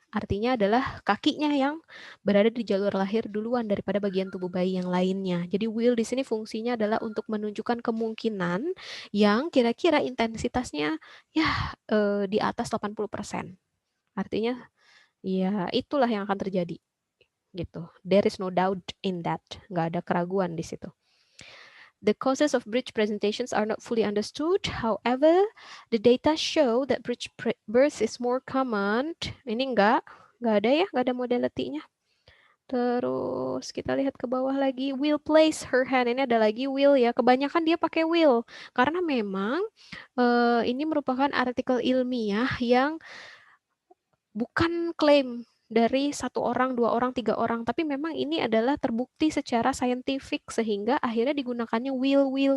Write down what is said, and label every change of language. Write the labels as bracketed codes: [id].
[id] Artinya adalah kakinya yang berada di jalur lahir duluan daripada bagian tubuh bayi yang lainnya. Jadi will di sini fungsinya adalah untuk menunjukkan kemungkinan yang kira-kira intensitasnya ya di atas 80%. Artinya ya itulah yang akan terjadi gitu. [en] There is no doubt in that. [id] Nggak ada keraguan di situ. [en] The causes of breech presentations are not fully understood. However, the data show that breech birth is more common. [id] Ini nggak ada ya, nggak ada modality-nya. Terus kita lihat ke bawah lagi, [en] will place her hand. [id] Ini ada lagi will ya. Kebanyakan dia pakai will karena memang ini merupakan artikel ilmiah yang bukan klaim dari 1 orang, 2 orang, 3 orang, tapi memang ini adalah terbukti secara saintifik sehingga akhirnya digunakannya will.